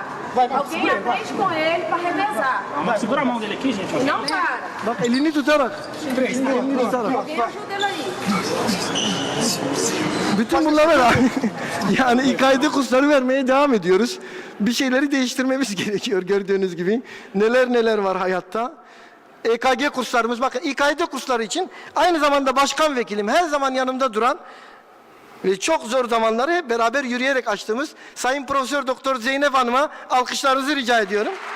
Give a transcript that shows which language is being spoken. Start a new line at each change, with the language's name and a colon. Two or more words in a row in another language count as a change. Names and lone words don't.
Portuguese: Alguém aprende com ele para revezar. Segura a mão dele aqui, gente. Não para.
Turkish: Bak elini tutarak. Elini tutarak.
Portuguese: Alguém ajuda ele aí.
Turkish: Bütün bunlara da yani İK'de kursları vermeye devam ediyoruz. Bir şeyleri değiştirmemiz gerekiyor gördüğünüz gibi. Neler var hayatta. EKG kurslarımız, bakın İK'de kursları için aynı zamanda başkan vekilim, her zaman yanımda duran ve çok zor zamanları hep beraber yürüyerek açtığımız Sayın Profesör Doktor Zeynep Hanım'a alkışlarınızı rica ediyorum.